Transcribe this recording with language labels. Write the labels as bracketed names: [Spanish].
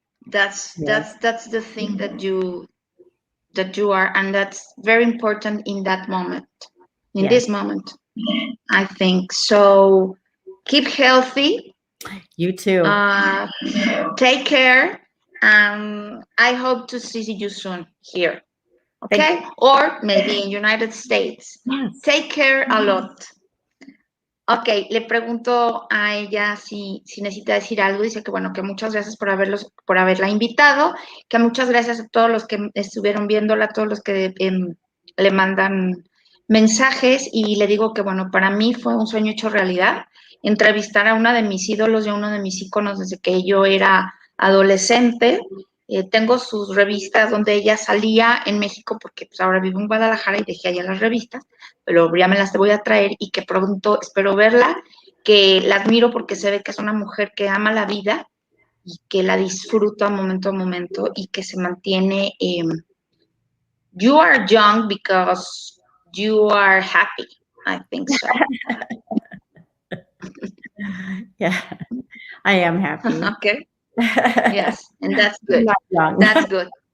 [English] That's the thing that you are, and that's very important in that moment, in this moment, I think. So keep healthy. You too. Take care. I hope to see you soon here. Okay? Or maybe in United States. Yes. Take care a lot. [Spanish] Ok, le pregunto a ella si necesita decir algo. Dice que bueno, que muchas gracias por haberla invitado, que muchas gracias a todos los que estuvieron viéndola, a todos los que le mandan mensajes, y le digo que bueno, para mí fue un sueño hecho realidad, entrevistar a una de mis ídolos y a uno de mis íconos desde que yo era adolescente. Tengo sus revistas donde ella salía en México, porque pues ahora vivo en Guadalajara y dejé allá las revistas, pero ya me las voy a traer, y que pronto espero verla, que la admiro porque se ve que es una mujer que ama la vida y que la disfruta momento a momento, y que se mantiene. [English] You are young because you are happy, I think so. Yeah, I am happy. Okay. Yes, and that's good. That's good.